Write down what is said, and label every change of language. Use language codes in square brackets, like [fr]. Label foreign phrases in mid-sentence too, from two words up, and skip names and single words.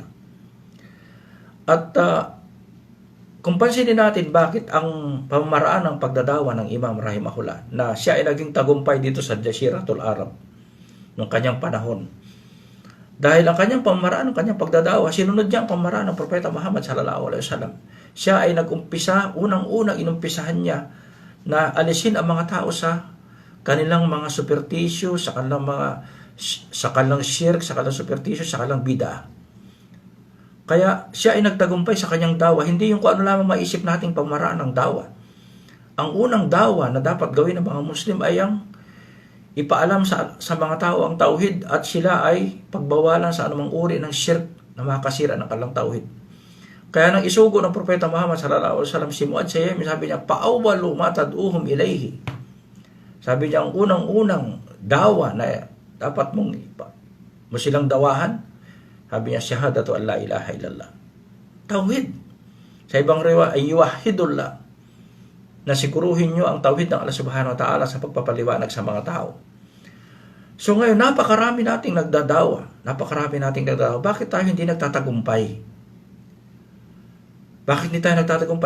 [tl] At kung pansinin natin bakit ang pamamaraan ng pagdadawa ng Imam Rahimahullah na siya ay naging tagumpay dito sa [ar] جزيرة العرب [tl] noong kanyang panahon. Dahil ang kanyang pamamaraan, ang kanyang pagdadawa, sinunod niya ang pamamaraan ng Propeta Muhammad [ar] صلى الله عليه وسلم. [tl] Siya ay nag-umpisa, unang-unang inumpisahan niya na alisin ang mga tao sa kanilang mga supertisyo, sa kanilang shirk, sa kanilang supertisyo, sa kanilang bid'ah. Kaya siya ay nagtagumpay sa kanyang dawa, hindi yung kung ano lamang maisip nating pamamaraan ng dawa. Ang unang dawa na dapat gawin ng mga Muslim ay ang ipaalam sa mga tao ang tauhid at sila ay pagbawalan sa anumang uri ng shirk na makasira ng kanilang tauhid. Kaya nang isugo ng Propeta Muhammad [ar] صلى الله عليه وسلم [tl] si Mu'adh sa Yemen, sabi niya, [ar] "فأول ما تدعوهم إليه." [tl] Sabi niya, ang unang-unang dawa na dapat mo silang dawahan, sabi niya, [ar] "شهادة أن لا إله إلا الله." [tl] Tauhid. Sa ibang riwaya ay yuwahhidullah, na siguruhin nyo ang tauhid ng Allah [ar] سبحانه وتعالى [tl] sa pagpapaliwanag sa mga tao. So ngayon, napakarami nating nagdadawa. Bakit tayo hindi nagtatagumpay? Bakit hindi tayo nagtatagumpay?